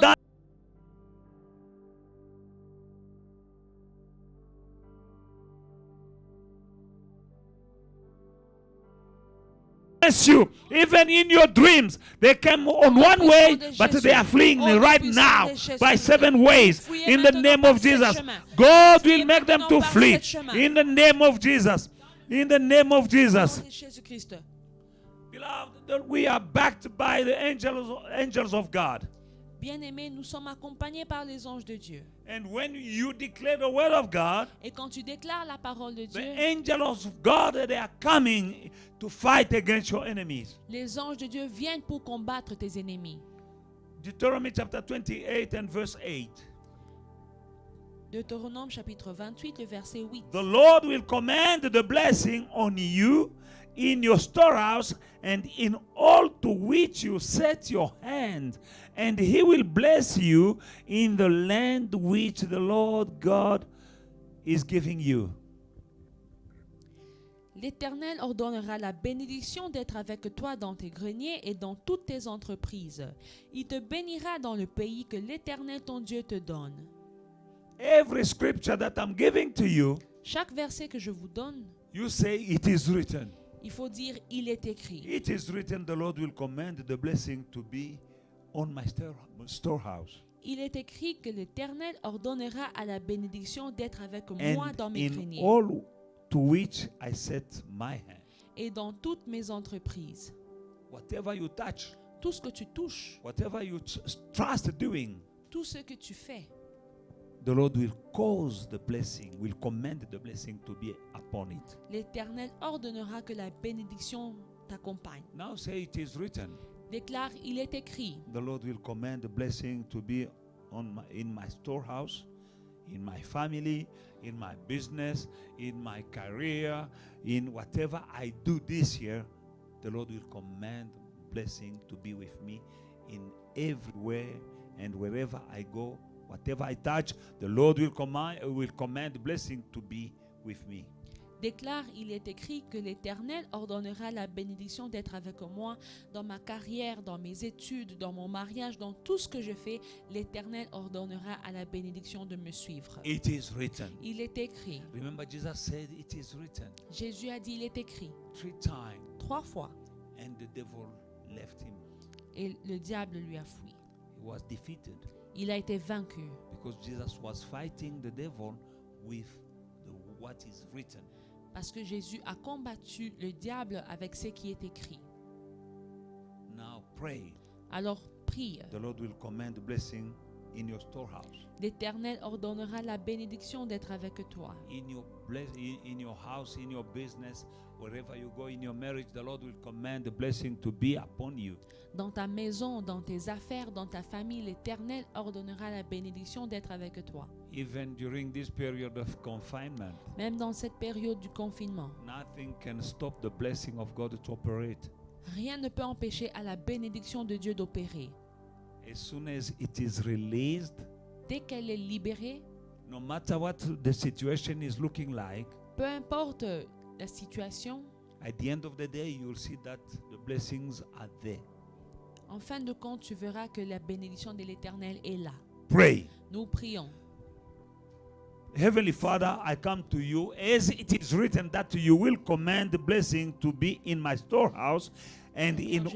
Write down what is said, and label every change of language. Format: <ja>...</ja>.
<fr>dans</fr> <en>you, even in your dreams, they came on one way, but they are fleeing right now by 7 ways. In the name of Jesus, God will make them to flee. In the name of Jesus, in the name of</en> <fr>Au</fr> <en>Jesus.</en> <fr>nom de Jésus-Christ.</fr> <en>Beloved, we are backed by the angels of God.</en> <fr>Bien-aimés, nous sommes accompagnés par les anges de Dieu.</fr> <en>And when you declare the word of God,</en> <fr>Et quand tu déclares la parole de</fr> <en>the</en> <fr>Dieu,</fr> <en>angels of God, they are coming to fight against your enemies.</en> <fr>les anges de Dieu viennent pour combattre tes ennemis.</fr> <en>Deuteronomy chapter 28 and verse 8.</en> <fr>Deutéronome chapitre 28, le verset 8.</fr> <en>The Lord will command the blessing on you in your storehouse and in all to which you set your hand, and he will bless you in the land which the Lord God is giving you.</en> <fr>L'Éternel ordonnera la bénédiction d'être avec toi dans tes greniers et dans toutes tes entreprises. Il te bénira dans le pays que l'Éternel ton Dieu te donne.</fr> <en>Every scripture that I'm giving to you,</en> <fr>Chaque verset que je vous donne,</fr> <en>you say it is written.</en> <fr>il faut dire il est écrit.</fr> <en>It is written, the Lord will command the blessing to be on my storehouse.</en> <fr>il est écrit que l'Éternel ordonnera à la bénédiction d'être avec moi</fr> <en>and</en> <fr>dans mes</fr> <en>in</en> <fr>greniers</fr> <en>all to which I set my hand.</en> <fr>et dans toutes mes entreprises.</fr> <en>Whatever you touch,</en> <fr>Tout ce que tu touches,</fr> <en>whatever you trust doing,</en> <fr>tout ce que tu fais,</fr> <en>the Lord will cause the blessing, will command the blessing to be upon it.</en> <fr>l'Éternel ordonnera que la bénédiction t'accompagne.</fr> <en>Now say it is written.</en> <fr>Déclare, il est écrit.</fr> <en>The Lord will command the blessing to be in my storehouse, in my family, in my business, in my career, in whatever I do this year. The Lord will command blessing to be with me in everywhere and wherever I go. Whatever I touch, the Lord will command blessing to be with me.</en> <fr>Déclare, il est écrit que l'Éternel ordonnera la bénédiction d'être avec moi dans ma carrière, dans mes études, dans mon mariage, dans tout ce que je fais. L'Éternel ordonnera à la bénédiction de me suivre.</fr> <en>It is written.</en> <fr>Il est écrit.</fr> <en>Remember, Jesus said, "It is written."</en> <fr>Jésus a dit, il est écrit.</fr> <en>3 times,</en> <fr>3 fois.</fr> <en>and the devil left him.</en> <fr>Et le diable lui a fui.</fr> <en>He was defeated</en> <fr>Il a été vaincu</fr> <en>because Jesus was fighting the devil with what is written.</en> <fr>parce que Jésus a combattu le diable avec ce qui est écrit.</fr> <en>Now pray.</en> <fr>Alors prie.</fr> <en>The Lord will command blessing in your storehouse.</en> <fr>L'Éternel ordonnera la bénédiction d'être avec toi.</fr> <en>In your house, in your business, wherever you go, in your marriage, the Lord will command the blessing to be upon you.</en> <fr>Dans ta maison, dans tes affaires, dans ta famille, l'Éternel ordonnera la bénédiction d'être avec toi.</fr> <en>Even during this period of confinement,</en> <fr>Même dans cette période du confinement,</fr> <en>nothing can stop the blessing of God to operate.</en> <fr>rien ne peut empêcher à la bénédiction de Dieu d'opérer.</fr> <en>As soon as it is released,</en> <fr>Dès qu'elle est libérée,</fr> <en>no matter what the situation is looking like,</en> <fr>peu importe la situation,</fr> <en>at the end of the day, you'll see that the blessings are there.</en> <fr>en fin de compte, tu verras que la bénédiction de l'Éternel est là.</fr> <en>Pray.</en> <fr>Nous prions.</fr> <en>Heavenly Father, I come to you as it is written that you will command the blessing to be in my storehouse and in</en>